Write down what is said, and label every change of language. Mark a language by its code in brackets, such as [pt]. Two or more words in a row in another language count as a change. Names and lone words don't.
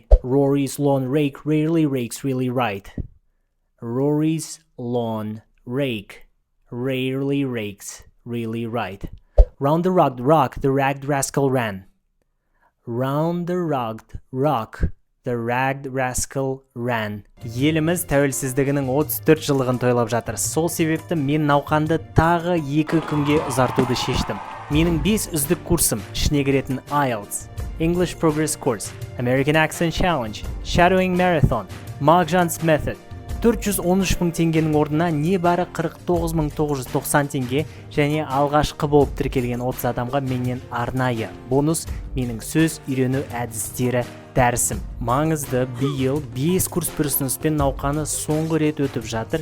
[en] Rory's lawn rake rarely rakes really right. Rory's lawn rake rarely rakes really right. Round the rock, the ragged rascal ran. Round the rock, the ragged rascal ran. [kk] Еліміз тәуелсіздігінің 34 жылдығын тойлап жатыр. Сол себепті мен науқанды тағы 2 күнге ұзартуды шештім. Менің 5 үздік курсым ішіне кіретін IELTS, English Progress Course, American Accent Challenge, Shadowing Marathon, Mark John's Method 413 мың теңгенің орнына небәрі 49.990 теңге және алғашқы болып тіркелген 30 адамға менен арнайы бонус менің сөз үйрену әдістері дәрісім. Маңызды биыл 5 курс бір ұсыныспен науқаны соңғы рет өтіп жатыр.